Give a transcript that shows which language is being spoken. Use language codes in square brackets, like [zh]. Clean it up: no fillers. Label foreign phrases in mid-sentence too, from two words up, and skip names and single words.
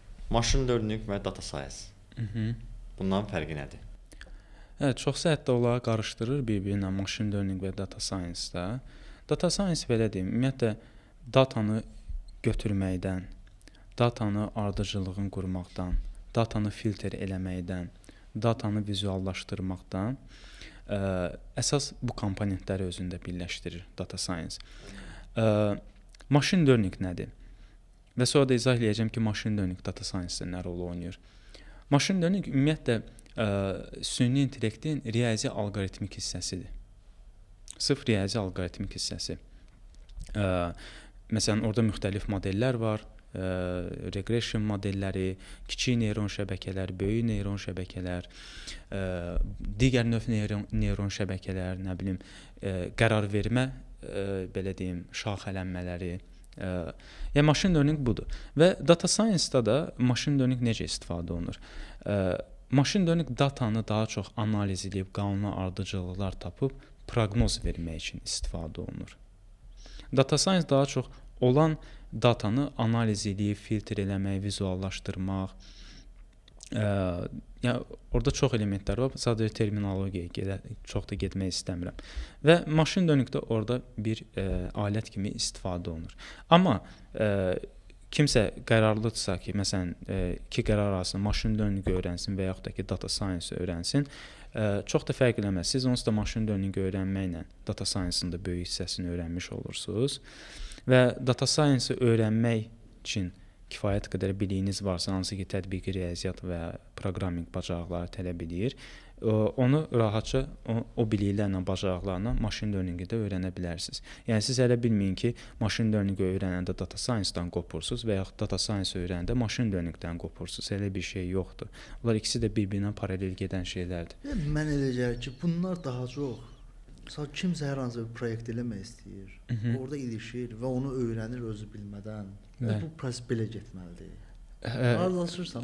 [en] Machine learning [az] və [en] data science. [az] Bunların fərqi nədir? Evet, çoxsu hətta onları qarışdırır bir-birinə [en] machine learning [az] və [en] data science- [az] da. [en] Data science [az] belə deyim, ümumiyyətlə datanı götürməkdən, datanı ardıcıllığını qurmaqdan, datanı filtr eləməkdən, datanı vizuallaşdırmaqdan əsas bu komponentləri özündə birləşdirir [en] data science. Machine learning [az] nədir? Və sonra da izah edəcəm ki, [en] machine learning data science- [az] da nə rol oynayır. [en] Machine learning [az] ümumiyyətlə süni intellektin riyazi alqoritmik hissəsidir. Sırf riyazi alqoritmik hissəsi. Məsələn, orada müxtəlif modellər var. Regression modelləri, kiçik neyron şəbəkələr, böyük neyron şəbəkələr, digər növ neyron şəbəkələr, nə bilim, qərar vermə, belə deyim, şaxələnmələri. Yəni [en] machine learning [az] budur. Və [en] data science- [az] da da [en] machine learning [az] necə istifadə olunur? [en] Machine learning [az] datanı daha çox analiz edib, qanuni ardıcıllıqlar tapıb proqnoz vermək üçün istifadə olunur. [en] Data science [az] daha çox olan datanı analiz edib, filtr eləmək, vizuallaşdırmaq. Yəni orada çox elementlər var. Sadəcə terminologiyaya çox da getmək istəmirəm. Və [en] machine learning- [az] də orada bir alət kimi istifadə olunur. Amma kimsə qərarlıdırsa ki, məsələn, iki qərar arasında [en] machine learning [az] öyrənsin və yaxud da ki, [en] data science [az] öyrənsin, çox da fərq eləməz. Siz onsuz da [en] machine learning [az] öyrənməklə [en] data science- [az] ın da böyük hissəsini öyrənmiş olursunuz. Və [en] data science [az] öyrənmək üçün kifayət qədər biliyiniz varsa, hansı ki, tətbiqi riyaziyyat və proqramminq bacarıqları tələb edir, onu rahatca o biliklərlə, bacarıqlarla [en] machine learning- [az] i də öyrənə bilərsiniz. Yəni siz elə bilməyin ki, [en] machine learning- [az] i öyrənəndə [en] data science- [az] dan qopursunuz və yaxud [en] data science [az] öyrənəndə [en] machine learning- [az] dən qopursunuz. Elə bir şey yoxdur. Bunlar ikisi də bir-birinə paralel gedən şeylərdir. Mən elə gəlir ki, bunlar daha çox kimsə hər hansı bir proyekt eləmək istəyir. Orada ilişir və onu öyrənir özü bilmədən. Bu proses belə getməlidir. Razılaşırsan?